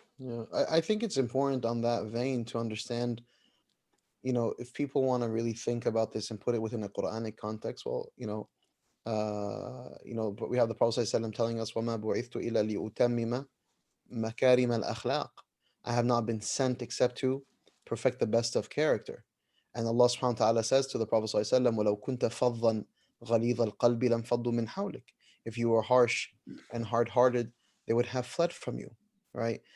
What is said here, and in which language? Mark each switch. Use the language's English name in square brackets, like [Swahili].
[English] Yeah, I think it's important on that vein to understand, if people want to really think about this and put it within a Quranic context, well, but we have the Prophet ﷺ telling us, [Arabic] وَمَا بُعِثْتُ إِلَّا لِأُتَمِّمَ مَكَارِمَ الْأَخْلَاقِ. [English] I have not been sent except to perfect the best of character. And Allah subhanahu wa ta'ala says to the Prophet ﷺ, [Arabic] وَلَوْ كُنْتَ فَظًّا غَلِيظَ الْقَلْبِ لَمْ فَضُّوا مِنْ حَوْلِكَ. [English] If you were harsh and hard-hearted, they would have fled from you, right?